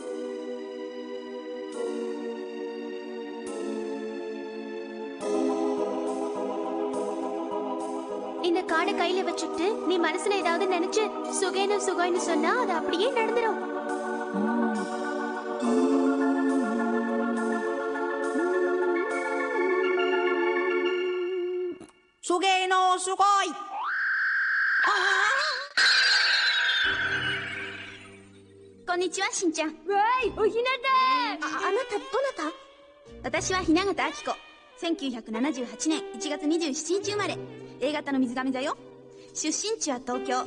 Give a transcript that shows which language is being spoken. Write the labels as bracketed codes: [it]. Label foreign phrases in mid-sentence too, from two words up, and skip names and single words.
[ta] இந்த காடை கையில வச்சுட்டு நீ மனசுல ஏதாவது நினைச்சு சுகேனு சுகாய்னு சொன்னா அது அப்படியே நடந்துரும். சுகேனோ சுகாய். [ja] konnichiwaしんちゃん。わい、おひなた。あなたどなた？私は雛形あきこ。1978年1月27日生まれ。A 型の水亀座よ。出身地は東京。